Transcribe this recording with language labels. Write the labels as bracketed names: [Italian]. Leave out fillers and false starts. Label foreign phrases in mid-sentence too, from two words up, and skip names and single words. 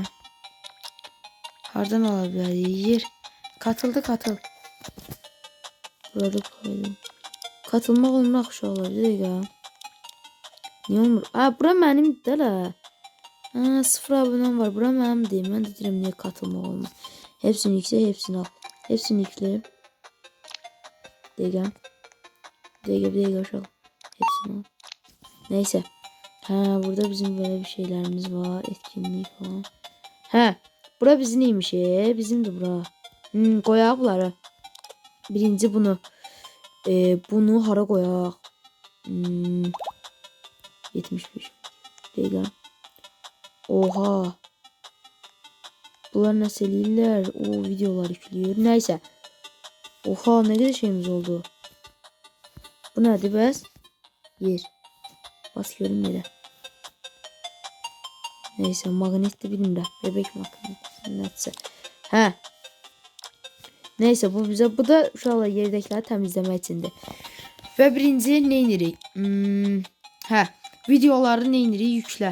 [Azerbaijani] Hardan ala bilərik? Yer. [Turkish] Katıl. Burada koydum. [Azerbaijani] Katılmaq olmaq uşaqlar. Bir dəqiqə. Niyə olmur? Bura mənimdir də lə. 0 abonem var. Bura mənimdir. Mən də deyirəm niyə katılmaq olmaz. [Turkish] Hepsini yükle. Hepsini al. Hepsini yükle. [Azerbaijani] Bir dəqiqə uşaqlar. [Turkish] Hepsini al. Neyse. Burada bizim böyle bir şeylerimiz var. Etkinlik falan. [Azerbaijani] Bura bizim neymiş bizim de bura. Koyaq bunları. Birinci bunu. Bunu hara koyaq. 75. Dəqiqə. [Turkish] Oha. [Azerbaijani] Bunlar nasıl eləyirlər? [Turkish] Videolar yüklüyor. Neyse. Oha ne kadar şeyimiz oldu. [Azerbaijani] Bu nədir bəs? Yer. Bas görüm yerə. Neyse magnetli bilmirəm. Bebek magneti. Neyse bu bize bu da uşaqlar yerdəkiləri təmizləmək içindir. Və birinci nə edirik? Videoları nə edirik? Yüklə.